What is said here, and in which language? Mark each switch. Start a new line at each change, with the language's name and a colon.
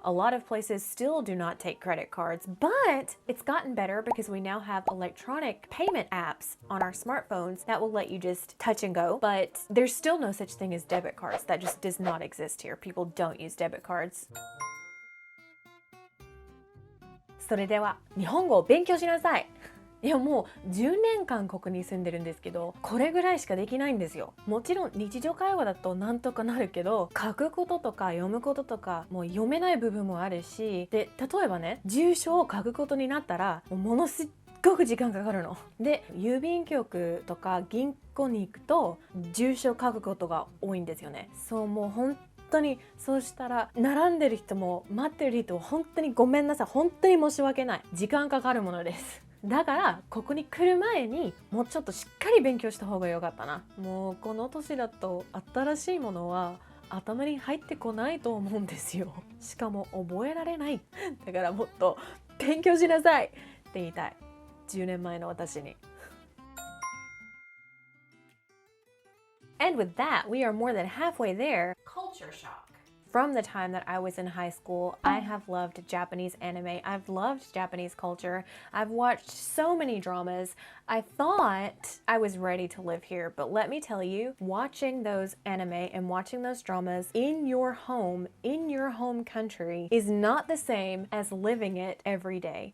English: A lot of places still do not take credit cards, but it's gotten better because we now have electronic payment apps on our smartphones that will let you just touch and go, but there's still no such thing as debit cards. That just does not exist here. People don't use debit cards.
Japanese: それでは日本語を勉強しなさい。いやもう10年間ここに住んでるんですけど、これぐらいしかできないんですよ。もちろん日常会話だとなんとかなるけど、書くこととか読むこととかもう読めない部分もあるし、で例えばね、住所を書くことになったらものすごく時間かかるの。で郵便局とか銀行に行くと住所を書くことが多いんですよね。そうもう本当にそうしたら並んでる人も待ってる人も本当にごめんなさい、本当に申し訳ない、時間かかるものです。だからここに来る前にもうちょっとしっかり勉強した方が良かったな。もうこの年だと新しいものは頭に入ってこないと思うんですよ。しかも覚えられない。だからもっと勉強しなさいって言いたい。 10年前の私に。
English: And with that, we are more than halfway there. Culture shock. From the time that I was in high school, I have loved Japanese anime. I've loved Japanese culture. I've watched so many dramas. I thought I was ready to live here, but let me tell you, watching those anime and watching those dramas in your home country, is not the same as living it every day.